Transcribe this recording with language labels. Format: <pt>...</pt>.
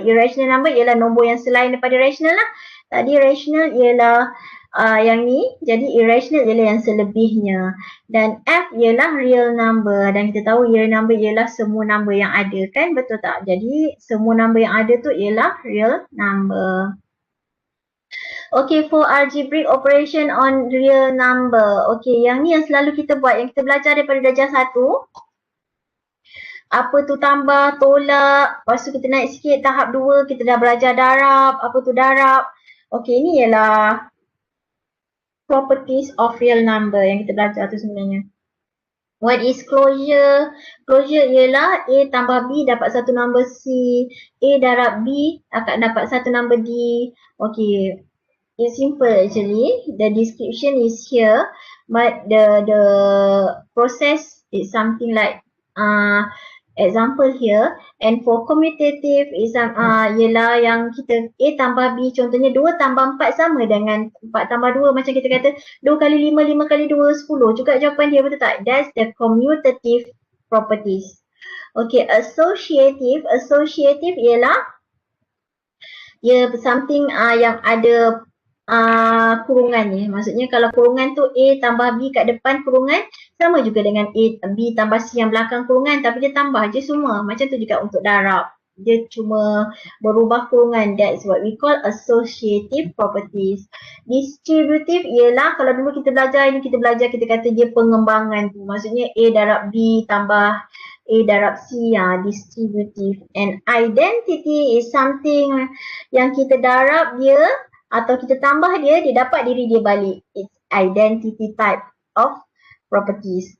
<ms>Irrational number ialah nombor yang selain daripada rational lah. Tadi rational ialah yang ni, jadi irrational ialah yang selebihnya. Dan F ialah real number, dan kita tahu real number ialah semua number yang ada kan, betul tak? Jadi semua number yang ada tu ialah real number.</ms> <en>Okay, for algebraic operation on real number.</en> <ms>Okay, yang ni yang selalu kita buat, yang kita belajar daripada darjah 1. Apa tu tambah, tolak, lepas tu kita naik sikit tahap 2, kita dah belajar darab, apa tu darab. Okay, ni ialah properties of real number yang kita belajar tu sebenarnya.</ms> <en>What is closure?</en> <ms>Closure ialah A tambah B dapat satu nombor C, A darab B akan dapat satu nombor D.</ms> <en>Okay, it's simple actually. The description is here, but the process is something like example here.</en> <ms>And for commutative is ialah yang kita A tambah B, contohnya 2 tambah 4 sama dengan 4 tambah 2, macam kita kata 2 kali 5, 5 kali 2, 10. Juga jawapan dia, betul tak?</ms> <en>That's the commutative properties.</en> <ms>Okay, associative ialah something yang ada kurungan ni. Maksudnya kalau kurungan tu A tambah B kat depan kurungan, sama juga dengan B tambah C yang belakang kurungan, tapi dia tambah je semua. Macam tu juga untuk darab. Dia cuma berubah kurungan.</ms> <en>That's what we call associative properties.</en> <ms>Distributive ialah, kalau dulu kita belajar ini, kita kata dia pengembangan tu. Maksudnya A darab B tambah A darab C, distributive.</ms> <en>And identity is something</en> <ms>yang kita darab dia atau kita tambah dia dapat diri dia balik.</ms> <en>It's identity type of properties.</en>